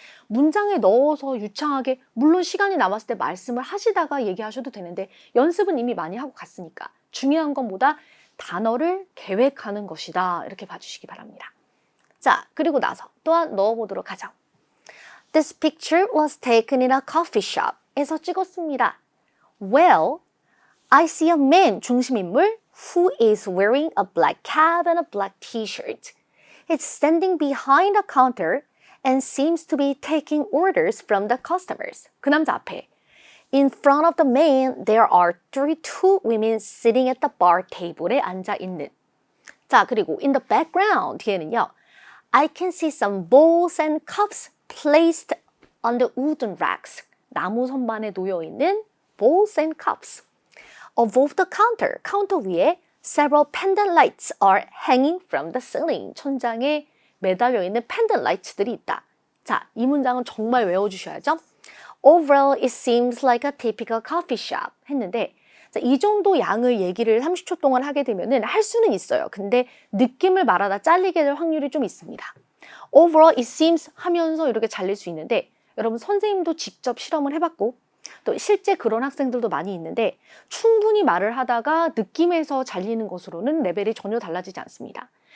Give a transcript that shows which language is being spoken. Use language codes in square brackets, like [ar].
[ko] 문장에 넣어서 유창하게, 물론 시간이 남았을 때 말씀을 하시다가 얘기하셔도 되는데 연습은 이미 많이 하고 갔으니까 중요한 건 뭐다? 단어를 계획하는 것이다. 이렇게 봐주시기 바랍니다. 자, 그리고 나서 또한 넣어보도록 하죠. [en] This picture was taken in a coffee shop. [ko] 에서 찍었습니다. [en] Well, I see a man, [ko] 중심인물, [en] who is wearing a black cap and a black t-shirt. He's standing behind a counter and seems to be taking orders from the customers. [ko] 그 남자 앞에. [en] In front of the man, there are two women sitting at the bar table에 [ko] 앉아 있는. 자, 그리고 [en] in the background [ko] 뒤에는요. [en] I can see some bowls and cups placed on the wooden racks. [ko] 나무 선반에 놓여 있는 [en] bowls and cups. Above the counter, [ko] 카운터 위에 [en] several pendant lights are hanging from the ceiling. [ko] 천장에 매달려 있는 pendant lights들이 있다. 자, 이 문장은 정말 외워주셔야죠. [en] Overall, it seems like a typical coffee shop [ko] 했는데 자, 이 정도 양을 얘기를 30초 동안 하게 되면은 할 수는 있어요. 근데 느낌을 말하다 잘리게 될 확률이 좀 있습니다. [en] Overall, it seems [ko] 하면서 이렇게 잘릴 수 있는데 여러분 선생님도 직접 실험을 해봤고 또 실제 그런 학생들도 많이 있는데 충분히 말을 하다가 느낌에서 잘리는 것으로는 레벨이 전혀 달라지지 않습니다.